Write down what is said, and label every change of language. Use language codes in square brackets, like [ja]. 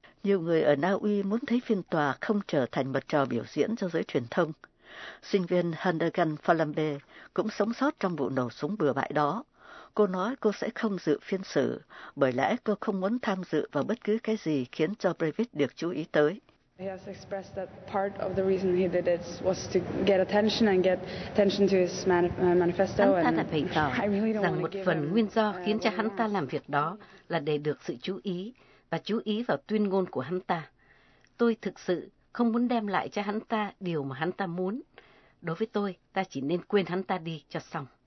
[vi] Nhiều người ở Na Uy muốn thấy phiên tòa không trở thành một trò biểu diễn cho giới truyền thông. Sinh viên Hannegan Falambe cũng sống sót trong vụ nổ súng bừa bãi đó. Cô nói cô sẽ không dự phiên xử, bởi lẽ cô không muốn tham dự vào bất cứ cái gì khiến cho Breivik được chú ý tới. [en] He has expressed that part of the reason he did it was to get attention and get attention to his manifesto. [vi] Hắn ta đã bày tỏ rằng một phần nguyên do khiến cho hắn ta làm việc đó là để được sự chú ý và chú ý vào tuyên ngôn của hắn ta. Tôi thực sự không muốn đem lại cho hắn ta điều mà hắn ta muốn. Đối với tôi, ta chỉ nên quên hắn ta đi cho xong.